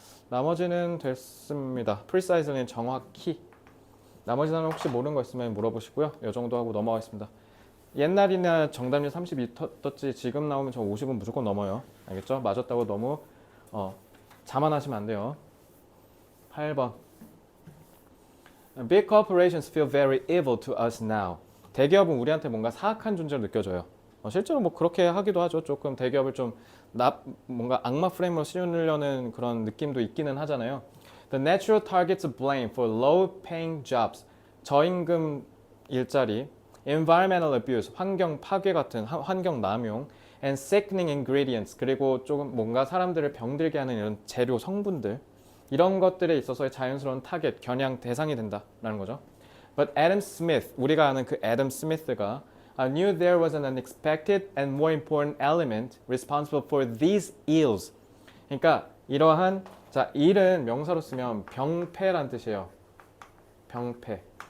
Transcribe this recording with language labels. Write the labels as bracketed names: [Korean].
[Korean] 나머지는 됐습니다. precise는 정확히. 나머지 단어 혹시 모르는 거 있으면 물어보시고요. 이 정도 하고 넘어가겠습니다. 옛날이나 정답률 32 떴지 지금 나오면 저 50은 무조건 넘어요. 알겠죠? 맞았다고 너무 자만하시면 안 돼요. [English] 8번 Big corporations feel very evil to us now. [Korean] 대기업은 우리한테 뭔가 사악한 존재로 느껴져요. 실제로 뭐 그렇게 하기도 하죠. 조금 대기업을 좀 뭔가 악마 프레임으로 씌우려는 그런 느낌도 있기는 하잖아요. [English] The natural targets of blame for low-paying jobs. [Korean] 저임금 일자리, [English] environmental abuse, [Korean] 환경 파괴 같은 환경 남용, [English] and sickening ingredients, [Korean] 그리고 조금 뭔가 사람들을 병들게 하는 이런 재료 성분들, 이런 것들에 있어서의 자연스러운 타겟, 겨냥 대상이 된다라는 거죠. [English] But Adam Smith, [Korean] 우리가 아는 그 애덤 스미스가 [English] knew there was an unexpected and more important element responsible for these ills. [Korean] 그러니까 이러한, 자, 일은 명사로 쓰면 병폐란 뜻이에요. 병폐.